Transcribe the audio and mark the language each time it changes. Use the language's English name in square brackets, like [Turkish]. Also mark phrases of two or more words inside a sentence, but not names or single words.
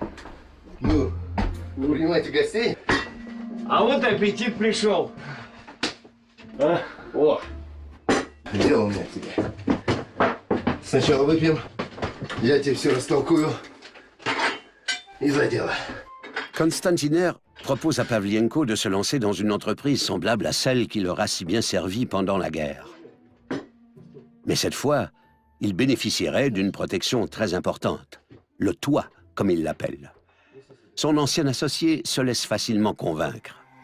[Russian] Ну, вы принимаете гостей? А вот аппетит пришел. А? О! Дело у меня к тебе. Сначала выпьем, я тебе все растолкую. И за дело. [French] Constantiner propose à Pavlienko de se lancer dans une entreprise semblable à celle qui leur a si bien servi pendant la guerre. Mais cette fois, il bénéficierait d'une protection très importante, le toit, comme il l'appelle. Son ancien associé se laisse facilement convaincre.